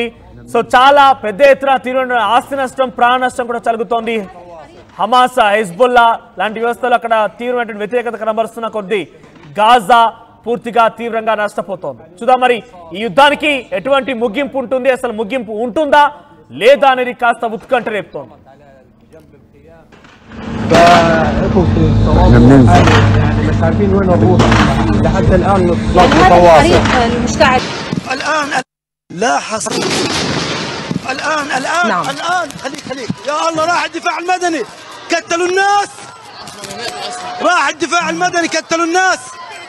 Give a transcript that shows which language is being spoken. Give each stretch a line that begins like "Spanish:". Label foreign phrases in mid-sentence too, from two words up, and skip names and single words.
Telugu: సో చాలా పెద్ద ఎత్తున తీవ్రమైన ఆస్తి నష్టం, ప్రాణ నష్టం కూడా జరుగుతోంది. హమాస్, హెజ్బుల్లా లాంటి వ్యవస్థలు అక్కడ తీవ్రమైన వ్యతిరేకత కనబరుస్తున్న కొద్దీ గాజా పూర్తిగా తీవ్రంగా నష్టపోతోంది. చూద్దాం మరి ఈ యుద్ధానికి ఎటువంటి ముగింపు ఉంటుంది, అసలు ముగింపు ఉంటుందా లేదా అనేది కాస్త ఉత్కంఠ రేపుతోంది.
Arabic: يعني مش عارفين وين نروح لحد الان الاطلاق متواصل. المشتعل الان لا حصر الان نعم. الان خليك يا الله راح الدفاع المدني كتلوا الناس، راح الدفاع المدني كتلوا الناس.